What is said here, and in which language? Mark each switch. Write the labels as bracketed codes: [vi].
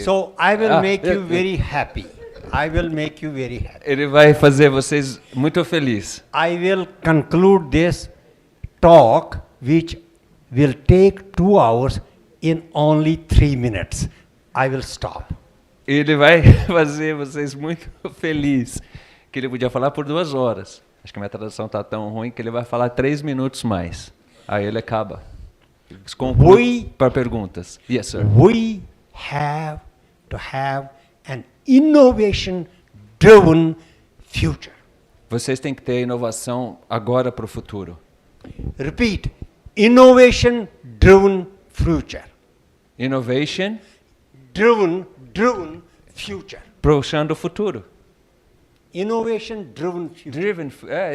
[en] So I will make you very happy. I will make you very happy. [pt] Ele vai fazer vocês muito felizes. [en] I will conclude this talk, which will take 2 hours, in only 3 minutes. I will stop. [pt] Ele vai fazer vocês muito felizes. Que ele podia falar por 2 horas. Acho que a minha tradução tá tão ruim que ele vai falar 3 minutos mais. Aí ele acaba. Conclui para perguntas. [en] Yes, sir. We have to have an innovation-driven future. [pt] Vocês têm que ter inovação agora para o futuro. [en] Repeat. Innovation-driven future. Innovation. Driven future. [pt] Puxando o futuro. [en] Innovation-driven future.